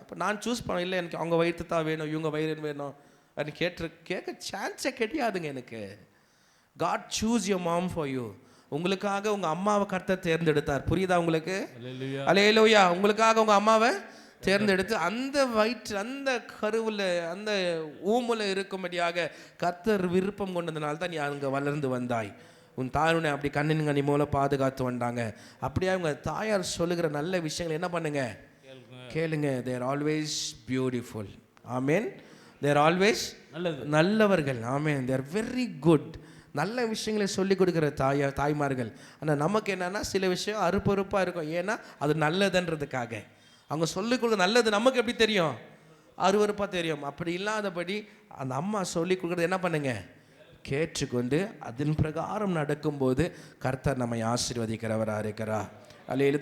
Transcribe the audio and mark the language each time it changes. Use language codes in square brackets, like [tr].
[ta] இப்போ நான் சூஸ் பண்ண, இல்லை எனக்கு அவங்க வயிற்று தான் வேணும், இவங்க வயிறு வேணும் அப்படின்னு கேட்க சான்ஸே கிடையாதுங்க எனக்கு. [en] God choose your mom for you. [ta] உங்களுக்காக உங்கள் அம்மாவை கர்த்தர் தேர்ந்தெடுத்தார். புரியுதா உங்களுக்கு? அல்லேலூயா. உங்களுக்காக உங்கள் அம்மாவை தேர்ந்தெடுத்து அந்த வயிற்று, அந்த கருவில், அந்த ஊமுல இருக்கும்படியாக கர்த்தர் விருப்பம் கொண்டதுனால தான் நீ அங்கே வளர்ந்து வந்தாய். உன் தாயுனை அப்படி கண்ணின் கனி மூலம் பாதுகாத்து வந்தாங்க. அப்படியே உங்கள் தாயார் சொல்லுகிற நல்ல விஷயங்கள் என்ன பண்ணுங்க? கேளுங்க. [en] they are always beautiful. Amen. they are always [ta] நல்லவர்கள். [en] Amen. they are very good. [ta] நல்ல விஷயங்களை சொல்லிக் கொடுக்குற தாய்மார்கள். ஆனால் நமக்கு என்னன்னா சில விஷயம் அறுப்பறுப்பாக இருக்கும். ஏன்னா அது நல்லதுன்றதுக்காக அவங்க சொல்லிக் கொடுக்குற நல்லது நமக்கு எப்படி தெரியும்? அருவறுப்பாக தெரியும். அப்படி இல்லாதபடி அந்த அம்மா சொல்லிக் கொடுக்குறது என்ன பண்ணுங்க? கேட்டுக்கொண்டு அதன் பிரகாரம் நடக்கும்போது கர்த்தர் நம்மை ஆசீர்வதிக்கிறவராக இருக்கிறார். அல்லேலூயா.